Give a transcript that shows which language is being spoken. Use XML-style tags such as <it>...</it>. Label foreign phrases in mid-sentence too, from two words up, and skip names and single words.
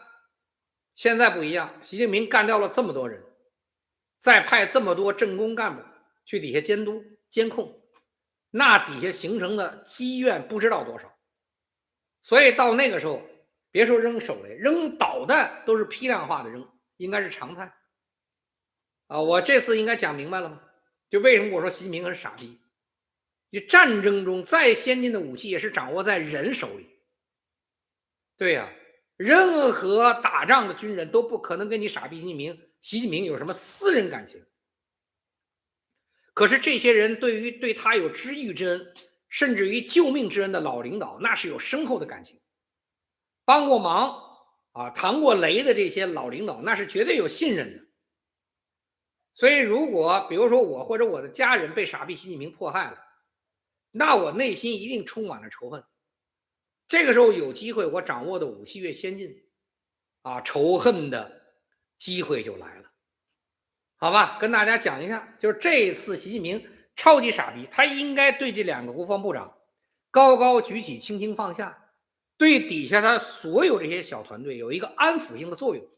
<zh>現在不一樣，習近平幹掉了這麼多人，再派這麼多政工幹部去底下監督監控，那底下形成的積怨不知道多少。所以到那個時候，別說扔手雷，扔導彈都是批量化的扔，應該是常態。我這次應該講明白了嗎？就為什麼我說習近平很傻逼？就戰爭中再先進的武器也是掌握在人手裡。对呀，任何打仗的軍人都不可能跟你傻逼習近平有什麼私人感情。可是这些人对于对他有知遇之恩，甚至于救命之恩的老領導，那是有深厚的感情。幫過忙扛過雷的這些老領導，那是絕對有信任的。所以如果比如說我或者我的家人被傻逼習近平迫害了，那我內心一定充滿了仇恨。這個時候有機會，我掌握的武器越先進，仇恨的機會就來了。好吧，跟大家講一下，就是這一次習近平超級傻逼，他應該對這兩個國防部長高高舉起，輕輕放下，對底下他所有這些小團隊有一個安撫性的作用。</zh>